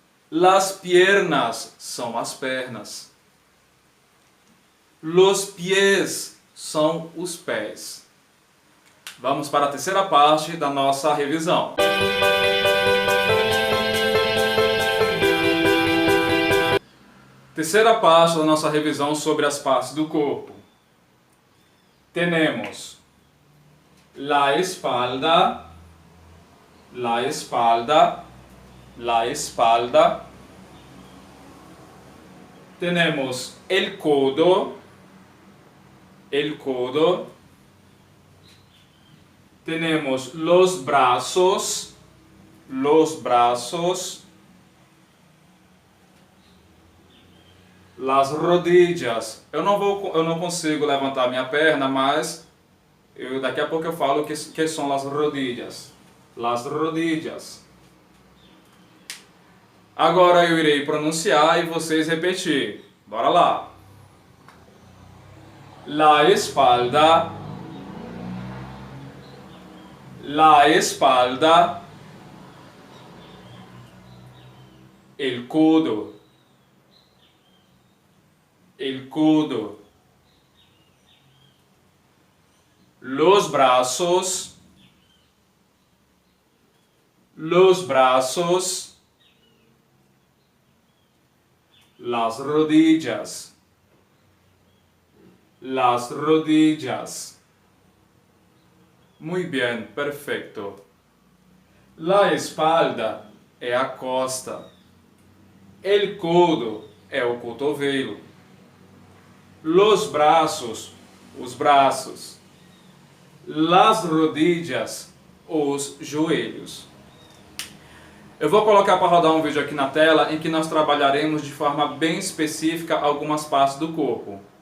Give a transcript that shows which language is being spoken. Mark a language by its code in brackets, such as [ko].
[es] Las piernas [pt] são as pernas. [es] Los pies [pt] são os pés. Vamos para a terceira parte da nossa revisão. Terceira parte da nossa revisão sobre as partes do corpo. Temos [es] la espalda, Tenemos el codo, Tenemos los brazos, Las rodillas. [pt] Eu não consigo levantar minha perna, mas daqui a pouco eu falo que são as rodillas. [es] Las rodillas. [pt] Agora eu irei pronunciar e vocês repetir. Bora lá. [es] La espalda, el codo, los brazos, las rodillas, Muy bien, perfecto. La espalda [pt] é a costa. [es] El codo [pt] é o cotovelo. [es] Los brazos, [pt] os braços. [es] las rodillas, [pt] os joelhos. Eu vou colocar para rodar um vídeo aqui na tela em que nós trabalharemos de forma bem específica algumas partes do corpo.